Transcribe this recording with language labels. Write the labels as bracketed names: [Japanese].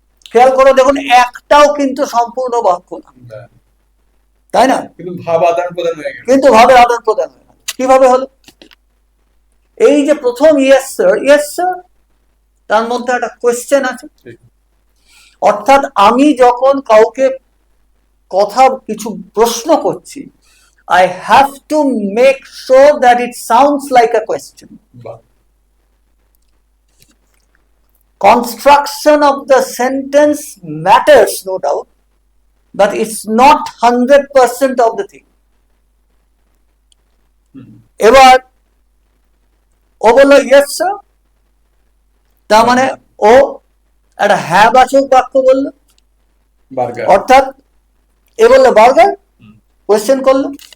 [Bangla] খেয়াল করে দেখুন, একটাও কিন্তু সম্পূর্ণ বাক্য না, তাই না? কিন্তু ভাব আদান প্রদান হয়ে গেল, কিন্তু ভাবে আদান প্রদান হয়ে গেল। কিভাবে হলো? এই যে প্রথম [English] yes sir, [Bangla] তার মধ্যে একটা কোয়েশ্চেন আছে। অর্থাৎ আমি যখন কাউকে কথা কিছু প্রশ্ন করছি, [English] I have to make sure that it sounds like a question. Construction of the sentence matters, no doubt, but it's not 100% of the thing. [Bangla] এবার ও বললো [English] yes sir, [Bangla] তার মানে ও একটা হ্যাঁ বাচক বাক্য বললো, অর্থাৎ এ বললো বার্গার, কোয়েশ্চেন করলো।